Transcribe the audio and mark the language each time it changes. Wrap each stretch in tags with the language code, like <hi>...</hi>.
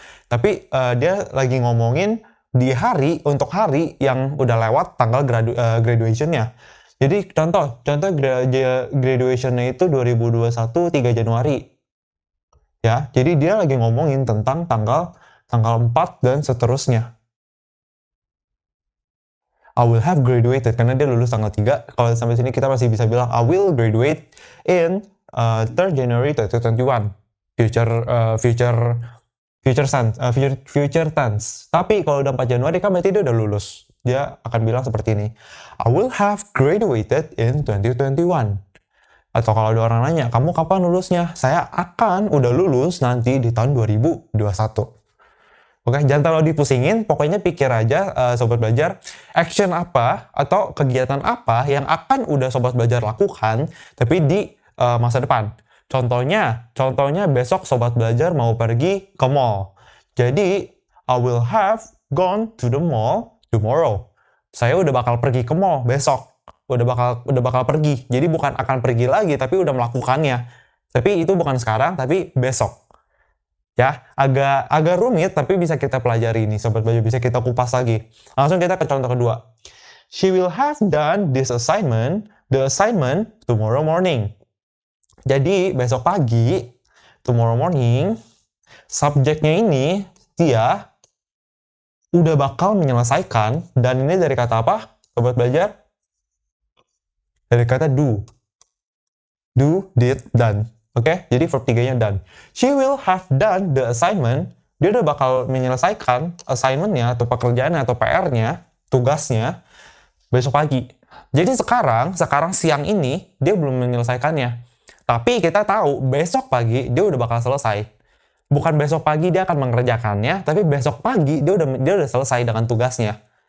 <id>Tapi dia lagi ngomongin untuk hari yang udah lewat tanggal graduation-nya. Jadi contoh graduation-nya itu 2021 3 Januari. Ya, jadi dia lagi ngomongin tentang tanggal 4 dan seterusnya.</id> <en>I will have graduated,</en> <id>karena dia lulus tanggal 3. Kalau sampai sini kita masih bisa bilang,</id> <en>I will graduate in 3rd January 2021. Future</en> <id>future tense. Tapi kalau udah 4 Januari kan berarti dia udah lulus. Dia akan bilang seperti ini.</id> <en>I will have graduated in 2021.</en> <id>Atau kalau ada orang nanya, kamu kapan lulusnya? Saya akan udah lulus nanti di tahun 2021. Oke, jangan terlalu dipusingin, pokoknya pikir aja Sobat Belajar, action apa atau kegiatan apa yang akan udah Sobat Belajar lakukan, tapi di masa depan. Contohnya besok Sobat Belajar mau pergi ke mall. Jadi,</id> <en>I will have gone to the mall tomorrow.</en> <id>Saya udah bakal pergi ke mall besok. Udah bakal pergi. Jadi bukan akan pergi lagi, tapi udah melakukannya. Tapi itu bukan sekarang, tapi besok. Ya, agak rumit, tapi bisa kita pelajari nih, Sobat Belajar. Bisa kita kupas lagi. Langsung kita ke contoh kedua.</id> <en>She will have done the assignment tomorrow morning.</en> <id>Jadi, besok pagi,</id> <en>tomorrow morning,</en> <id>subjeknya ini, dia udah bakal menyelesaikan, dan ini dari kata apa, Sobat Belajar? Dari kata do. Do, did, done. Oke, jadi verb 3-nya done.</id> <en>She will have done the assignment.</en> <id>Dia udah bakal menyelesaikan assignment-nya, atau pekerjaannya, atau PR-nya, tugasnya, besok pagi. Jadi sekarang siang ini, dia belum menyelesaikannya. Tapi kita tahu, besok pagi dia udah bakal selesai. Bukan besok pagi dia akan mengerjakannya, tapi besok pagi dia udah selesai dengan tugasnya.</id>